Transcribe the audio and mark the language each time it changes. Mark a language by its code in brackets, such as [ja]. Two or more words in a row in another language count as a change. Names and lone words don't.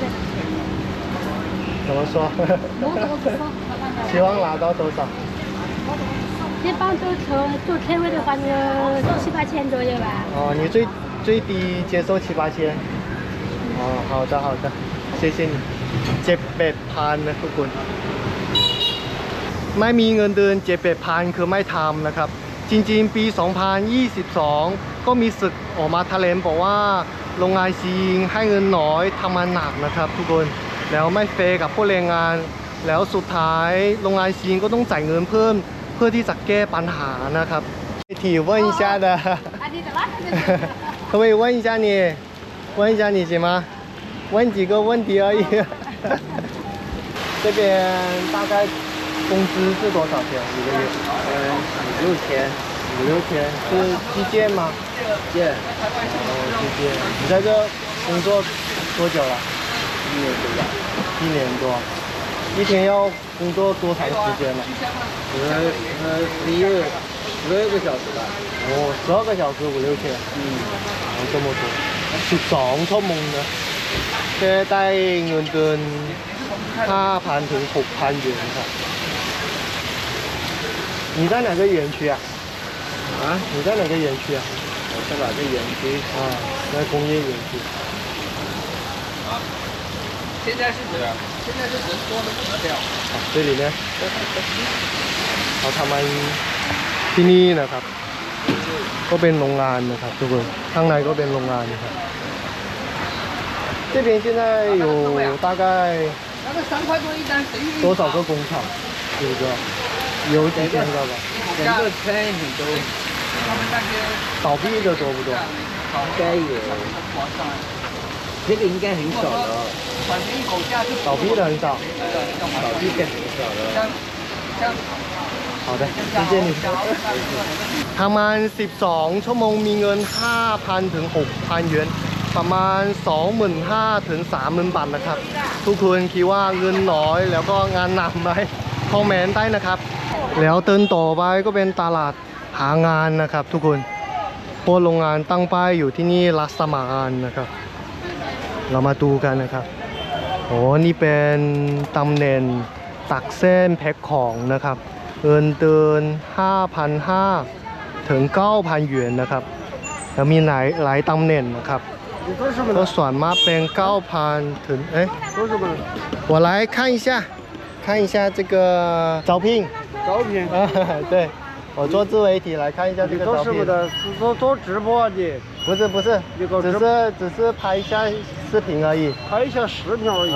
[zh] 怎么说？我怎么不说？希望拿到多少？一般都做车位的话，就7、8千左右吧。哦，你最低接受7、8千。哦，好的好的，谢谢你。 [th] 7-8,000 นะทุกคนไม่มีเงินเดือน7-8,000คือไม่ทำนะครับจริงๆปี 2022 ก็มี ศึกออกมาแถลงบอกว่าโรงงานชิงให้เงินน้อยทำงานหนักนะครับทุกคนแล้วไม่เฟร์กับผู้แรงงานแล้วสุดท้ายโรงงานชิงก็ต้องจ่ายเงินเพิ่มเพื่อที่จะแก้ปัญหานะครับ [zh] 提问一下的可不可以问一下你问一下你行吗问几个问题而已这边大概工资是多少钱一个月 5、6千，是计件吗见哦计件你在这工作多久了 1年多吧 1年多一天要工作多长时间呢 12个小时吧哦12个小时5-6千哦这么多 [th] 12 ชั่วโมงนะแค่ได้เงินเดือน 5,000 ถึง 6,000 หยวนครับ [zh] 你在哪个园区啊你在哪个园区啊我在哪个园区在工业园区现在是人多的不得了这里呢 [th] เขาทำมาที่นี่นะครับก็เป็นโรงงานนะครับทุกคนข้างในก็เป็นโรงงานนะครับ [zh] 这边现在有大概多少个工厂知不知道有几千个吧整个村很多倒闭的多不多应该有这个应该很少了倒闭的很少倒闭的很少了好的谢谢你 [th] ทำงาน12 ชั่วโมงมีเงิน 5,000 ถึง 6,000 หยวนประมาณ 25,000 ถึง 30,000 บาทนะครับทุกคน คิดว่าเงินน้อยแล้วก็งานหนักไหมคอมเมนต์ได้นะครับแล้วเตินต่อไปก็เป็นตลาดหางานนะครับทุกคนเพราะโรงงานตั้งป้ายอยู่ที่นี่รับสมัครงานนะครับเรามาดูกันนะครับโอ้นี่เป็นตำแหน่งตักเส้นแพ็คของนะครับเงินเดือน 5,500 ถึง 9,000 หยวนนะครับแล้วมีหลายตำแหน่งนะครับก็ส่วนมากเป็น 9,000 ถึง [zh] 我来看一下这个招聘招聘对我我做自媒体来看一下这个照片。是做直播的，不是，只是拍一下视频而已。拍一下视频而已。